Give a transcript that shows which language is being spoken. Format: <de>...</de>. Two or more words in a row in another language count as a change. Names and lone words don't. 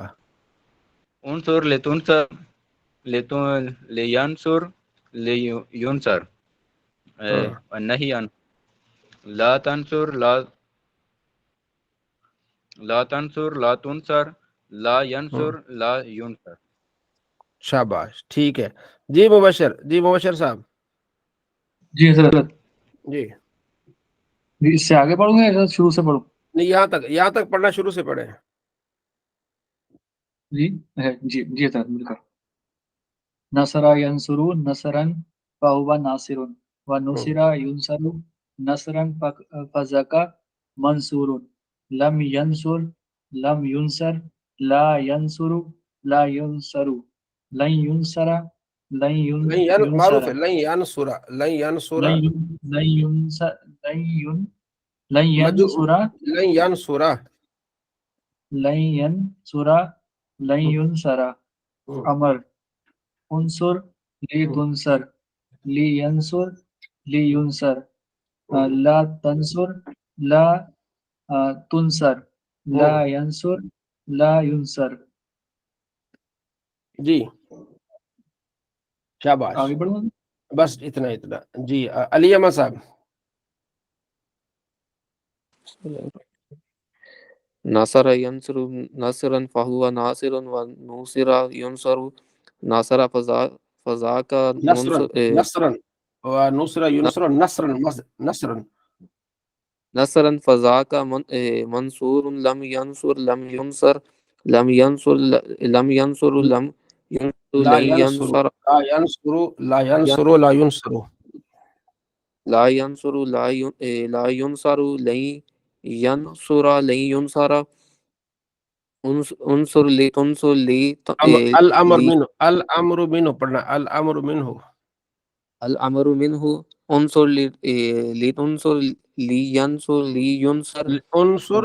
<ar>انصر لتنصر لتن ل ينصر ل ينصر نہیں ان لا تنصر لا تنصر لا تنصر لا ينصر لا ينصر.</ar> <ur>شاباش، ٹھیک ہے۔ جی مبشر صاحب. جی حضرت. जी, جی اس سے آگے پڑھوں گا یا شروع سے پڑھوں? نہیں یہاں تک پڑھنا شروع سے پڑھے. جی جی حضرت بالکل.</ur> <ar>نصر ينصر نصرا فهو ناصر و نصر ينصر نصرا فذاك منصور لم ينصر لم ينصر لا ينصر لا ينصر لن ينصر لن</ar> <ur>मारूफ</ur> <ar>युनसरा ہے، لن ينصر لن ينصر لن ين لن ينصر لن ين لن</ar> <ur>मजू</ur> <ar>यंसुरा لن ينصر, لن ينصر لن ينصر. أمر انصر ل تنصر ل ينصر ل ينصر لا تنصر لا تنصر لا ينصر لا ينصر.</ar> <ur>جی شاباش آگے بڑھو بس اتنا اتنا جی علی احمد صاحب</ur> <ar>نصر ينصر نصرا فهو ناصر و نصر ينصر نصرا فذاك نصرا نصرا و نصر ينصرا نصرا نصرا نصرا فذاك منصور لم ينصر لم ينصر لم ينصر لم ينصر لم ينصر ला लन यंसुरु यंसर لا ينصر لا ينصر لا ينصر لا ينصر لا ينصر لن ينصر لن ينصر انصر ل تنصر ل अल ली أمر منه پڑھنا ال أمر منه ال أمر منه انصر ل تنصر ل ينصر ل ينصر उनसुर</ar>